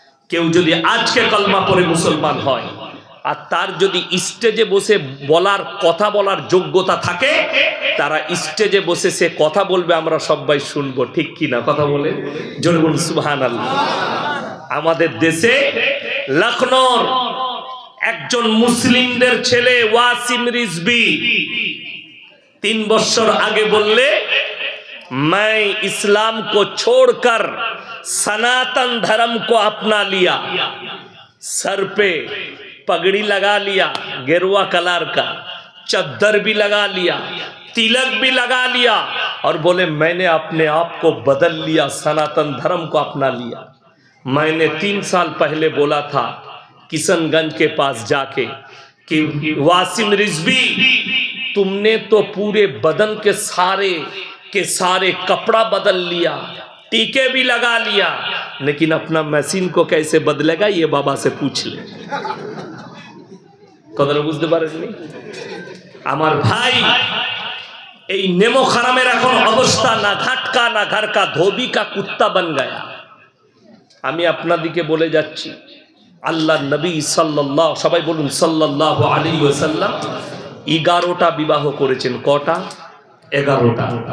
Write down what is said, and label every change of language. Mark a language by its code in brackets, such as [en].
[bn] কেউ যদি আজকে কালমা পড়ে মুসলমান হয়, আর তার যদি স্টেজে বসে বলার কথা বলার যোগ্যতা থাকে, তারা স্টেজে বসে সে কথা বলবে, আমরা সবাই শুনবো। ঠিক কি না? কথা বলে জোরে বলুন সুবহানাল্লাহ। আমাদের দেশে লখনৌর একজন মুসলিমদের ছেলে ওয়াসিম রিজভী 3 বছর আগে বললে [hi] मैं इस्लाम को छोड़कर सनातन धर्म को अपना लिया, सर पे पगड़ी लगा लिया गेरुआ कलर का, चद्दर भी लगा लिया, तिलक भी लगा लिया और बोले मैंने अपने आप को बदल लिया, सनातन धर्म को अपना लिया। मैंने 3 साल पहले बोला था किशनगंज के पास जाके कि वासिम रिजवी, तुमने तो पूरे बदन के सारे कपड़ा बदल लिया, टीके भी लगा लिया, लेकिन अपना मशीन को कैसे बदलेगा ये बाबा से पूछ ले। [bn] कदर बुझते पारेनনি আমার ভাই, এই নেমো খারামের এখন অবস্থা [hi] না ঘাটকা না ঘরকা, ধোবি কা কুত্তা বন গয়া। [bn] আমি আপনাদিকে বলে যাচ্ছি আল্লাহর নবী সাল্লাল্লাহু, সবাই বলুন সাল্লাল্লাহু আলাইহি ওয়াসাল্লাম 11টা বিবাহ করেছেন। কটা? 11টা।